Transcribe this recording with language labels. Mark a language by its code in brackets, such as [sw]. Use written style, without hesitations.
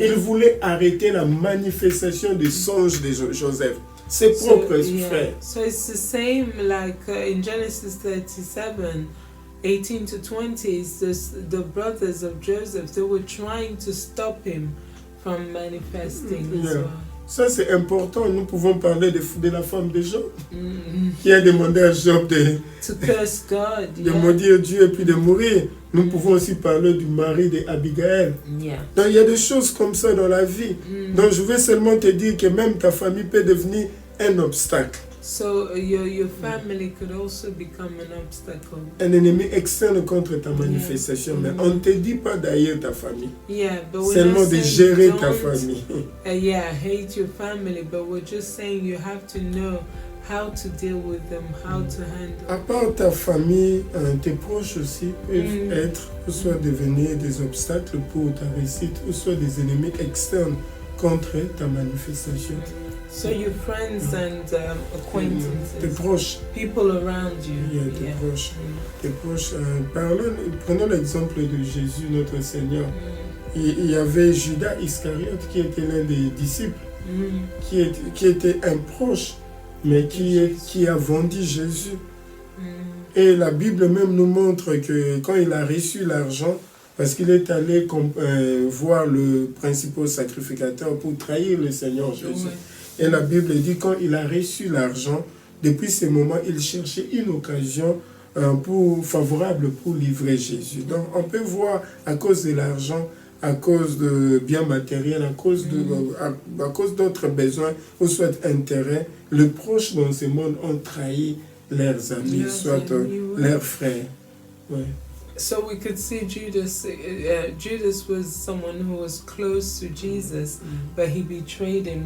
[fr] Il voulait arrêter la manifestation des songes de Joseph, ses propres frères. [en] So it's the same like in Genesis 37, 18 to 20, the brothers of Joseph, they were trying to stop him from manifesting as well. [fr] Ça, c'est important. Nous pouvons parler de la femme de Job qui a demandé à Job de maudire Dieu et puis de mourir. Nous pouvons aussi parler du mari d'Abigail. Donc, il y a des choses comme ça dans la vie. Donc, je vais seulement te dire que même ta famille peut devenir un obstacle. [en] So your family could also become an obstacle. [fr] Un ennemi externe contre ta manifestation. Mais on ne te dit pas d'haïr ta famille. Seulement de gérer ta famille. [en] Hate your family, but we're just saying you have to know how to deal with them, how to handle. [fr] À part ta famille, tes proches aussi peuvent être, ou soit devenir des obstacles pour ta réussite, ou soit des ennemis externes contre ta manifestation. [en] So your friends and acquaintances, [fr] tes proches, [en] people around you. [fr] Tes proches. Tes proches. Prenons l'exemple de Jésus, notre Seigneur. Il y avait Judas Iscariote qui était l'un des disciples, qui était un proche, mais qui a vendu Jésus. Et la Bible même nous montre que quand il a reçu l'argent, parce qu'il est allé voir le principal sacrificateur pour trahir le Seigneur Jésus. Et la Bible dit quand il a reçu l'argent, depuis ce moment, il cherchait une occasion favorable pour livrer Jésus. Donc on peut voir à cause de l'argent, à cause de biens matériels, à cause d'autres besoins, ou soit intérêts, les proches dans ce monde ont trahi leurs amis, soit leurs frères. Ouais. [en] So we could see Judas. Judas was someone who was close to Jesus, but he betrayed him.